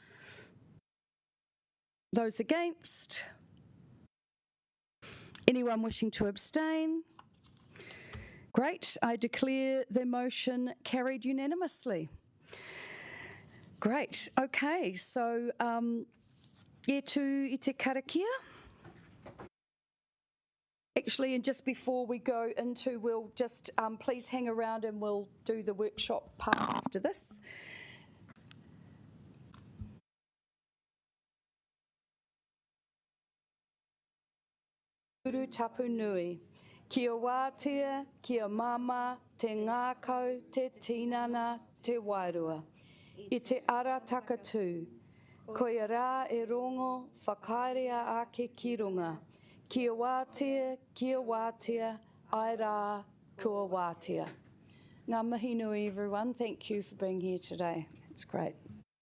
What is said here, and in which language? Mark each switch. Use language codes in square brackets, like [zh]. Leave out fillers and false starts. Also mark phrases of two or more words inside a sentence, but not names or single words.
[en] Those against? Anyone wishing to abstain? Great, I declare the motion carried unanimously. Great, okay, so [mi] e te karakia. [en] Actually, and just before we go into, we'll just please hang around and we'll do the workshop part after this. [mi] Uru tapu nui. Kia wātea, kia mama, te ngākau, te tinana, te wairua. I te ara takatū, koia rā e rongo, whakairea ake ki runga. Kia wātea, ai rā, kua wātea. Ngā mihi nui, everyone. [en] Thank you for being here today. It's great.